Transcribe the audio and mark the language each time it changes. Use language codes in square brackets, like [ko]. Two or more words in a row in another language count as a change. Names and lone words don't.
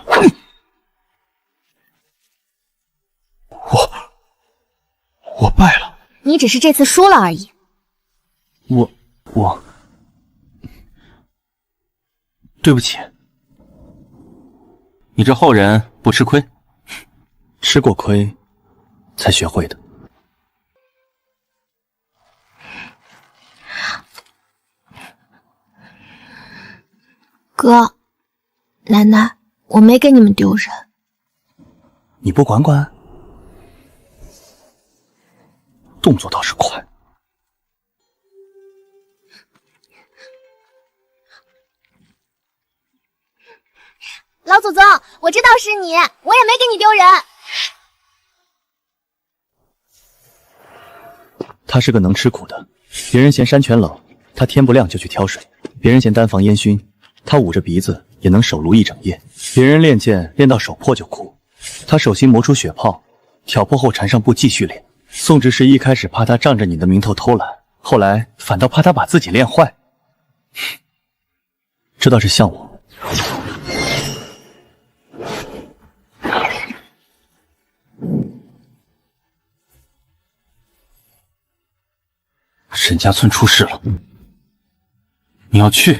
[zh] 我敗了。你只是這次輸了而已。我對不起。你這後人不吃虧，吃過虧才學會的。哥，奶奶，我沒給你們丟人。你不管管？動作倒是快。老祖宗，我知道是你，我也沒給你丟人。他是個能吃苦的，別人嫌山泉冷，他天不亮就去挑水；別人嫌丹房煙燻，他捂着鼻子也能手爐一整夜；別人練劍練到手破就哭，他手心磨出血泡，挑破後纏上布繼續練。宋執事一開始怕他仗着你的名頭偷懶，後來反倒怕他把自己練壞。這倒是像我。沈家村出事了，你要去？